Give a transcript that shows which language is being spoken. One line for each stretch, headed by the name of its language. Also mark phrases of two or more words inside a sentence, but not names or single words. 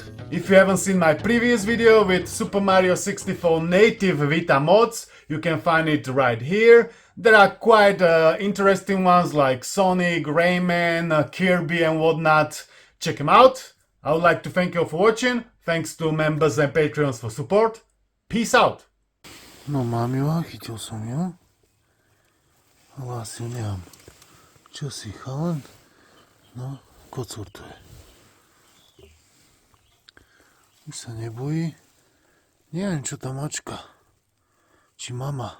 English: If you haven't seen my previous video with Super Mario 64 native Vita mods, you can find it right here. There are quite interesting ones like Sonic, Rayman, Kirby and whatnot. Check them out. I would like to thank you for watching. Thanks to members and Patreons for support. Peace out.
Slovak: No mami va, chytil som ju. Hlásil nemám. Čo si, chalan? No, kocúr to je. Už sa nebojí. Neviem, čo tam mačka. Či mama.